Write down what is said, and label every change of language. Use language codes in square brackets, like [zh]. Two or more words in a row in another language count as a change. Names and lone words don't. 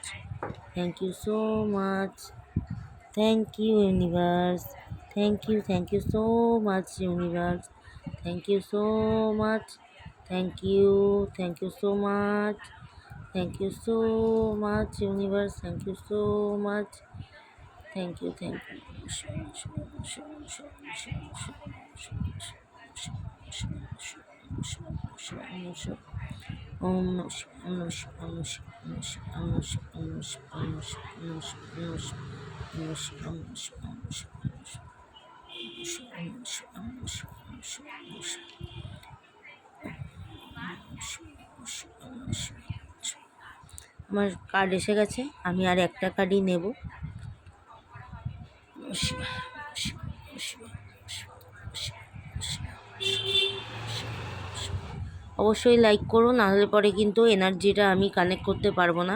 [en] Thank you so much. Thank you, universe. Thank you so much, universe. Thank you so much. Thank you so much. Thank you so much, universe. Thank you so much. Thank you. [sa] Om Namah Shivaya, Om Namah Shivaya, Om Namah Shivaya, Om Namah Shivaya, Om Namah Shivaya, Om Namah Shivaya. [bn] আমার কার্ড এসে গেছে, আমি আর একটা কার্ডই নেব। অবশ্যই লাইক করো, না হলে পরে কিন্তু এনার্জিটা আমি কানেক্ট করতে পারবো না।